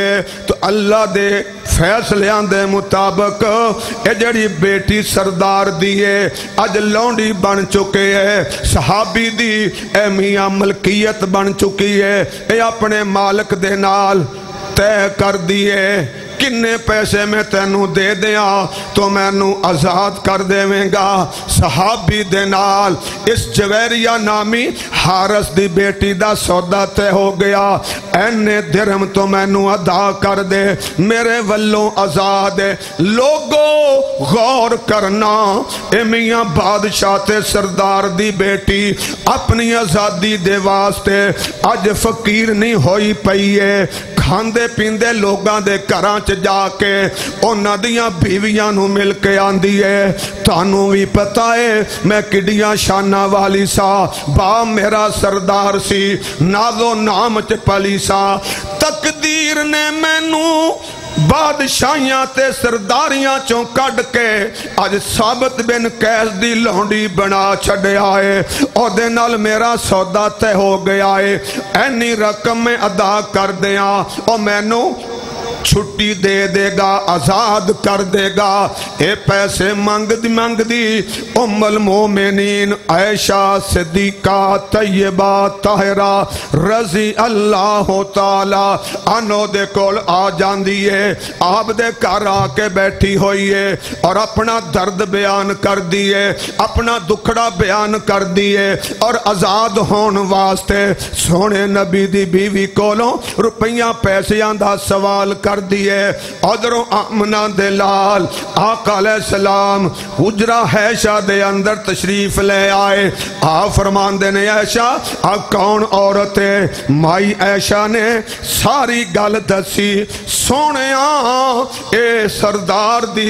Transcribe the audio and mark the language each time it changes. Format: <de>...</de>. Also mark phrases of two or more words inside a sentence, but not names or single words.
<pa>تو اللہ دے فیصلیاں دے مطابق اے جڑی بیٹی سردار دیئے اج لونڈی بن چکے ہے، صحابی دی اے میاں ملکیت بن چکی ہے، اے اپنے مالک دے نال طے کر دیئے کنے پیسے میں تینوں دے دیا تو میں نو آزاد کر دے میں گا۔ صحابی دے نال اس جویریہ نامی حارس دی بیٹی دا سودا تے ہو گیا، اینے درہم تو میں نو ادا کر دے، میرے ولوں آزاد ہے۔ لوگو غور کرنا، اے میاں بادشاہ تے سردار دی بیٹی اپنی آزادی دے واسطے اج فقیر نہیں ہوئی پئیے، کھاندے پیندے لوگاں دے کراں جا کے انہاں دیاں بیویاں نو مل کے آندی ہے، تانوں بھی پتہ ہے میں کڈیاں شانہ والی سا، با میرا سردار سی، نازو نام چ پلی سا، تقدیر نے مینوں بادشاہیاں تے سرداریاں چوں کڈ کے اج ثابت بن قیس دی لونڈی بنا چھڑے آئے، اور دے نال میرا سودا تے ہو گیا ہے، اینی رقم میں ادا کر دیاں اور مینوں چھٹی دے دے گا، آزاد کر دے گا۔ اے پیسے مانگ دی</pa> <ar>ام المومنین</ar> <pa>عائشہ صدیقہ طیبہ طاہرہ</pa> <ar>رضی اللہ تعالی عنہ</ar> <pa>دے کول آ جاندی ہے، آپ دے گھر آ کے بیٹھی ہوئی ہے اور اپنا درد بیان کر دیئے، اپنا دکھڑا بیان کر دیئے، اور آزاد ہون واسطے سونے نبی دی بیوی کولوں روپیاں پیسیاں دا سوال کر کر دیے ادھروں آمنہ دے لال آقا</pa> <ar>علیہ السلام</ar> <pa>حجرہ عائشہ دے اندر تشریف لے آئے آپ فرمان دینے عائشہ اب کون عورت ہے مائی عائشہ نے ساری گل دسی سونے اے سردار دی</pa>